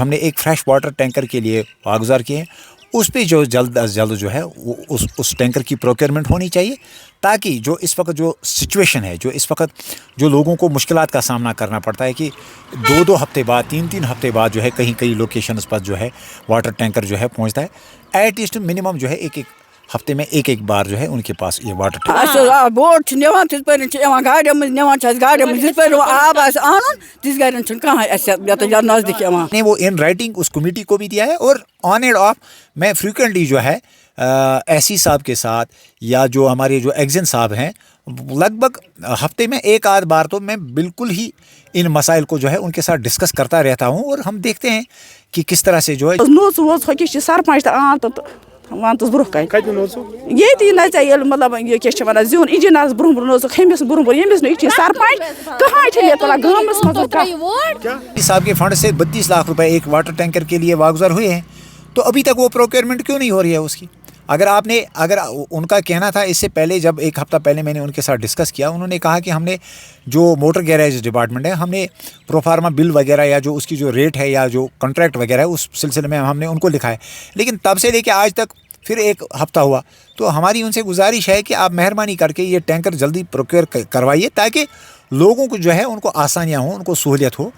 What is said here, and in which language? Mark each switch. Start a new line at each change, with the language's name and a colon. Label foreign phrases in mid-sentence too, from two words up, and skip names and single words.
Urdu: ہم نے ایک
English: fresh water tanker
Urdu: کے لیے واگزار کیے ہیں اس پہ جو جلد از جلد جو ہے اس ٹینکر کی پروکیورمنٹ ہونی چاہیے تاکہ جو اس وقت جو سچویشن ہے جو اس وقت جو لوگوں کو مشکلات کا سامنا کرنا پڑتا ہے کہ 2 ہفتے بعد 3 ہفتے بعد جو ہے کئی لوکیشنز پر جو ہے
English: water tanker
Urdu: جو ہے پہنچتا ہے
English: at least minimum
Urdu: جو ہے ایک ہفتے میں ایک بار جو ہے ان کے پاس یہ واٹر ٹینکر
Kashmiri: بوٹ چھِ نِوان تِتھ پٲٹھۍ چھِ یِوان گاڑیو منٛز نِوان چھِ اَسہِ گاڑیو منٛز یِتھ پٲٹھۍ آب آسہِ اَنُن تِژھ گاڑٮ۪ن چھُنہٕ کانٛہہ اَسہِ یَتھ نزدیٖک یِوان
Urdu: نے وہ
English: in writing
Urdu: اس کمیٹی کو بھی دیا ہے اور
English: on and off
Urdu: میں فریکوینٹلی جو ہے ایس سی صاحب کے ساتھ یا جو ہمارے جو ایگزن صاحب ہیں لگ بھگ ہفتے میں ایک آدھ بار تو میں بالکل ہی ان مسائل کو جو ہے ان کے ساتھ ڈسکس کرتا رہتا ہوں اور ہم دیکھتے ہیں کہ کس طرح سے جو ہے
Kashmiri: نوٚژ ووٚژ ہُکہِ چھِ سرپنٛچ تہٕ آن تہٕ وَنتَس برونٛہہ کَنہِ ییٚتی نَژے ییٚلہِ مطلب یہِ کیٛاہ چھِ وَنان زیُن اِنجیٖنَرَس برونٛہہ برونٛہہ نوٚژُکھ ہُمِس برونٛہہ برونٛہہ ییٚمِس نہٕ یہِ چھِ سرپنٛچ کٕہٕنۍ چھِنہٕ ییٚتہِ تُلان گامَس منٛز کانٛہہ
Urdu: صاحب کے فنڈ سے 32 لاکھ روپے ایک
English: water tanker
Urdu: کے لیے واگزار ہوئے ہیں تو ابھی تک وہ پروکیورمنٹ کیوں نہیں ہو رہی ہے اس کی اگر ان کا کہنا تھا اس سے پہلے، جب ایک ہفتہ پہلے میں نے ان کے ساتھ ڈسکس کیا، انہوں نے کہا کہ ہم نے جو
English: motor garage department
Urdu: ہے، ہم نے
English: proforma bill
Urdu: وغیرہ یا جو اس کی جو ریٹ ہے یا جو کانٹریکٹ وغیرہ ہے اس سلسلے میں ہم نے ان کو لکھا ہے. لیکن تب سے لے کے آج تک پھر ایک ہفتہ ہوا، تو ہماری ان سے گزارش ہے کہ آپ مہربانی کر کے یہ ٹینکر جلدی پروکیور کروائیے تاکہ لوگوں کو جو ہے ان کو آسانیاں ہوں، ان کو سہولیت ہو.